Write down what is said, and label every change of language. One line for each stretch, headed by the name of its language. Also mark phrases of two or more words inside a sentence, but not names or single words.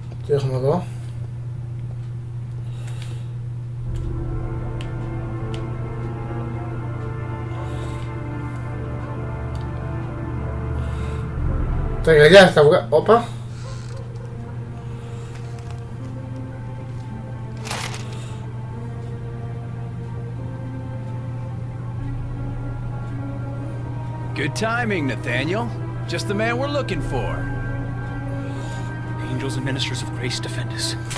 Greek: Τι έχουμε εδώ? Τα γυαλιά θα βγάλω. Όπα.
English: Good timing, Nathaniel. Just the man we're looking for. Angels and ministers of grace defend us.